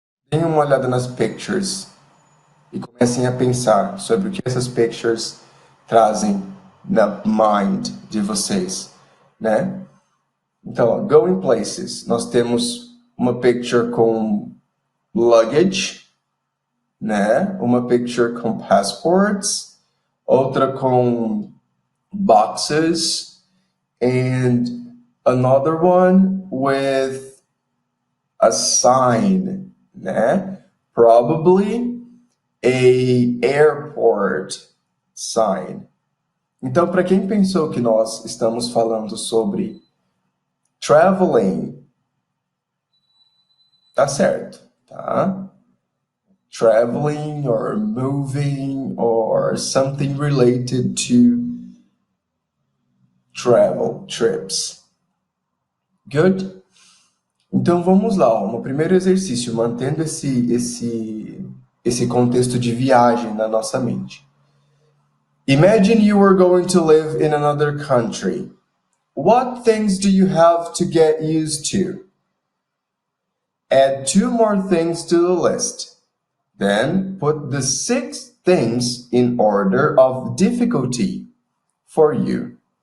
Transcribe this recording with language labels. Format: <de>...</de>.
<pt>Deem uma olhada nas</pt> <en>pictures</en> <pt>e comecem a pensar sobre o que essas pictures trazem na</pt> <en>mind</en> <pt>de vocês, né? Então, ó,</pt> <en>going places.</en> <pt>Nós temos uma</pt> <en>picture</en> <pt>com</pt> <en>luggage,</en> <pt>né? Uma</pt> <en>picture</en> <pt>com</pt> <en>passports,</en> <pt>outra com</pt> <en>boxes, and another one with a sign,</en> <pt>né?</pt> <en>Probably a airport sign.</en> <pt>Então, para quem pensou que nós estamos falando sobre traveling, tá certo, tá?</pt> <en>Traveling or moving or something related to travel, trips. Good?</en> <pt>Então vamos lá, ó, no primeiro exercício, mantendo esse contexto de viagem na nossa mente.</pt> <en>Imagine you are going to live in another country. What things do you have to get used to? Add 2 more things to the list. Then put the 6 things in order of difficulty for you.</en>